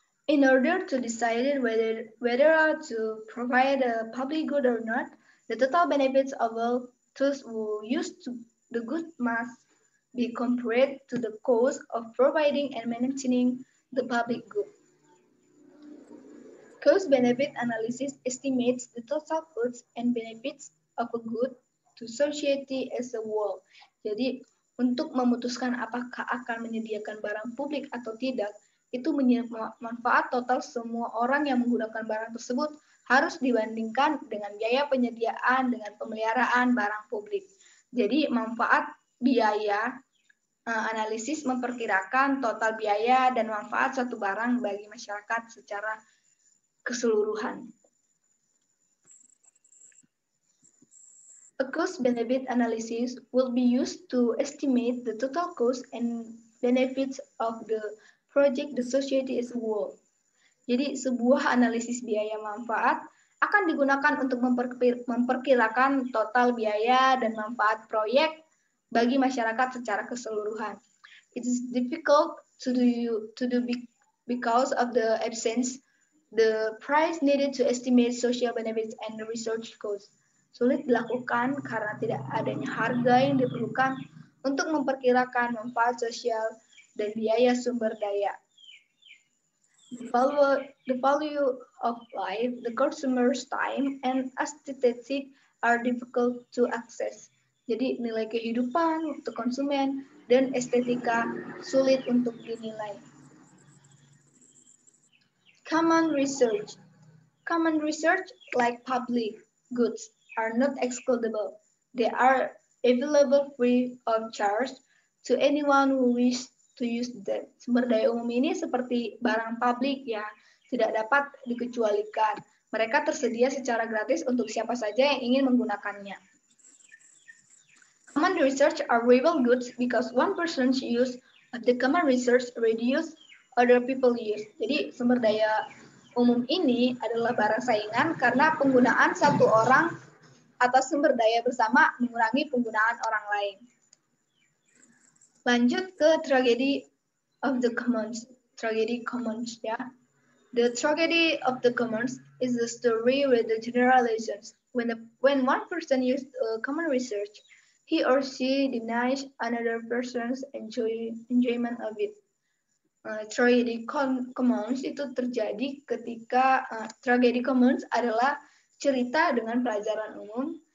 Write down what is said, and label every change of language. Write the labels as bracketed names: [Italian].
[English] In order to decide whether to provide a public good or not, the total benefits of all those who use the good must be compared to the cost of providing and maintaining the public good. Cost-benefit analysis estimates the total costs and benefits of a good to society as a whole. [Indonesian] Jadi, untuk memutuskan apakah akan menyediakan barang publik atau tidak, itu manfaat total semua orang yang menggunakan barang tersebut harus dibandingkan dengan biaya penyediaan dengan pemeliharaan barang publik. Jadi, manfaat biaya analisis memperkirakan total biaya dan manfaat suatu barang bagi masyarakat secara keseluruhan. [English] A cost-benefit analysis will be used to estimate the total cost and benefits of the project the society as a whole. [Indonesian] Jadi sebuah analisis biaya manfaat akan digunakan untuk memperkirakan total biaya dan manfaat proyek bagi masyarakat secara keseluruhan. [English] It is difficult to do because of the absence the price needed to estimate social benefits and the research costs. [Indonesian] Sulit dilakukan karena tidak adanya harga yang diperlukan untuk memperkirakan manfaat sosial dan biaya sumber daya. [English] The value of life, the consumer's time, and aesthetic are difficult to access. [Indonesian] Jadi nilai kehidupan untuk konsumen dan estetika sulit untuk dinilai. [English] Common research. Common research, like public goods, are not excludable. They are available free of charge to anyone who wish to use them. [Indonesian] Sumber daya umum ini seperti barang publik ya, tidak dapat dikecualikan. Mereka tersedia secara gratis untuk siapa saja yang ingin menggunakannya. [English] Common research are rival goods because one person's use of the common research reduce other people use. [Indonesian] Jadi sumber daya umum ini adalah barang saingan karena penggunaan satu orang atas sumber daya bersama mengurangi penggunaan orang lain. Lanjut ke [English] tragedy of the commons. Tragedy commons ya. The tragedy of the commons is the story with the generalizations. When one person used common research, he or she denies another person's enjoyment of it. [Indonesian] Tragedy commons itu terjadi ketika tragedy commons adalah cerita dengan pelajaran umum.